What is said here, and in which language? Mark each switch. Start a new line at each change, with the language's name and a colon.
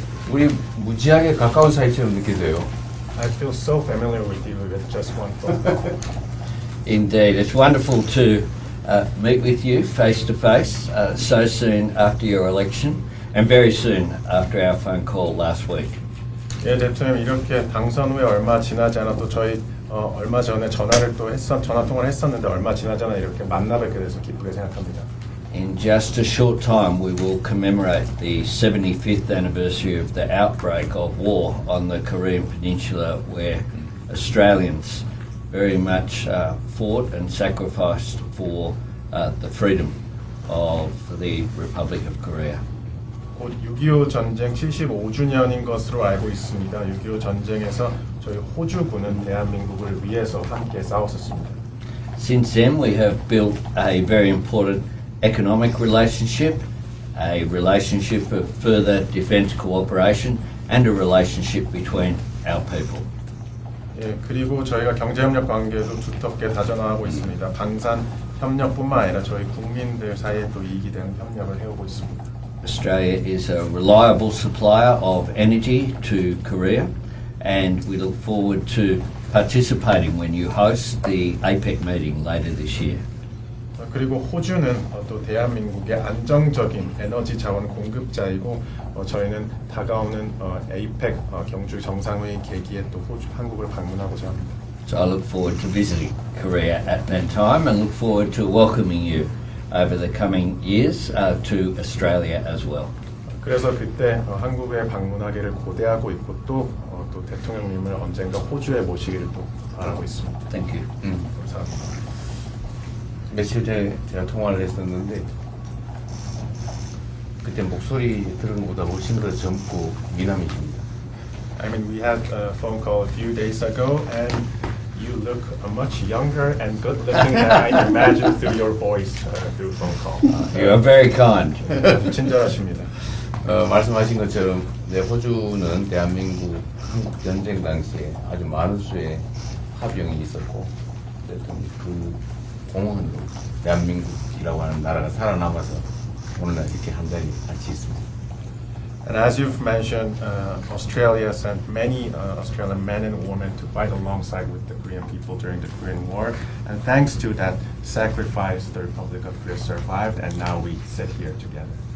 Korean: 우리 무지하게 가까운 사이처럼 느껴져요.
English: I feel so familiar with you with just one phone call. Indeed, it's wonderful to meet with you face to face so soon after your election and very soon after our phone call last week.
Korean: 예, 대통령 이렇게 당선 후에 얼마 지나지 않아도 저희 얼마 전에 전화 통화를 했었는데 얼마 지나지 않아 이렇게 만나 뵙게 돼서 기쁘게 생각합니다.
English: In just a short time, we will commemorate the 75th anniversary of the outbreak of war on the Korean Peninsula, where Australians very much fought and sacrificed for the freedom of the Republic of Korea.
Korean: 곧 6.25 전쟁 75주년인 것으로 알고 있습니다. 6.25 전쟁에서 저희 호주군은 대한민국을 위해서 함께 싸웠었습니다.
English: Since then, we have built a very important economic relationship, a relationship of further defence cooperation, and a relationship between our people.
Korean: 예, 그리고 저희가 경제협력 관계도 두텁게 다져나가고 있습니다. 방산 협력뿐만 아니라 저희 국민들 사이에 또 이익이 되는 협력을 해오고 있습니다.
English: Australia is a reliable supplier of energy to Korea, and we look forward to participating when you host the APEC meeting later this year.
Korean: 그리고 호주는 또 대한민국의 안정적인 에너지 자원 공급자이고 저희는 다가오는 APEC 경주 정상회의 계기에 또 한국을 방문하고자 합니다.
English: So I look forward to visiting Korea at that time and look forward to welcoming you over the coming years to Australia as well.
Korean: 그래서 그때 한국에 방문하기를 고대하고 있고 또 대통령님을 언젠가 호주에 모시기를 또 바라고 있습니다.
English: Thank you.
Korean: 감사합니다. 며칠 전에 제가 통화를 했었는데 그때 목소리 들은 것보다 훨씬 더 젊고 미남이십니다.
English: I mean, we had a phone call a few days ago, and you look much younger and good looking than I imagined through your voice through phone call. You are very kind.
Korean: 아주 친절하십니다. 말씀하신 것처럼 호주는 대한민국 한국 전쟁 당시에 아주 많은 수의 합병이 있었고 어쨌든 그 공헌으로 대한민국이라고 하는 나라가 살아남아서 오늘날 이렇게 한 자리 같이 있습니다.
English: And as you've mentioned, Australia sent many Australian men and women to fight alongside with the Korean people during the Korean War. And thanks to that sacrifice, the Republic of Korea survived, and now we sit here together.